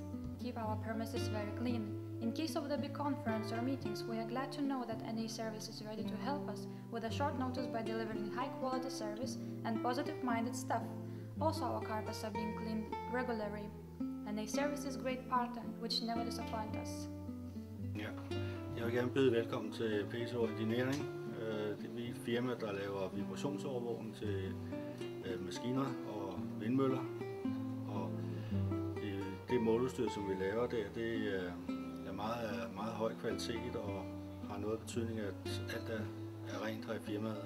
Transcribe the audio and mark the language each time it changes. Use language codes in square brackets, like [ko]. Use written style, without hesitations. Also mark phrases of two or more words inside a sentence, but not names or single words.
[en] Keep our premises very clean. In case of the big conference or meetings, we are glad to know that NA Service is ready to help us with a short notice by delivering high quality service and positive-minded staff. Also, our carpets are being cleaned regularly. NA Service is a great partner, which never disappoint us. [da] Ja, jeg vil gerne byde velkommen til PSO Engineering. Det er et firma, der laver vibrationsovervågning til maskiner og vindmøller. Og det måleudstyr, som vi laver der, det er meget høj kvalitet og har noget betydning, at alt er rent her i firmaet.